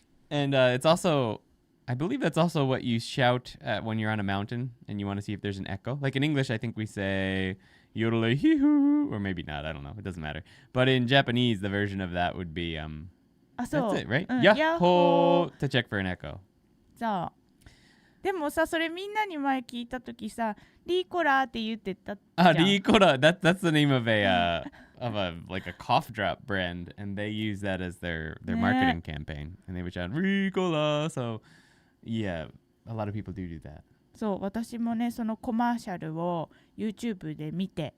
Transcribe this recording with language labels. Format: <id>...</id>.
<en>And it's also, I believe that's also what you shout at when you're on a mountain and you want to see if there's an echo. Like in English, I think we say yodelay hee-hoo, or maybe not. I don't know. It doesn't matter. But in Japanese, the version of that would be, that's it, right? Yahoo to check for an echo.</en> <ja>そう。でもさ、それみんなに前聞いたときさ、リーコラーって言ってたじゃん。</ja> <en>リーコラー, that's the name of a like a cough drop brand, and they use that as their marketing campaign, and they would shout Ricola. So yeah, a lot of people do that.</en> <ja>そう、私もね、そのコマーシャルを YouTube で見て</ja>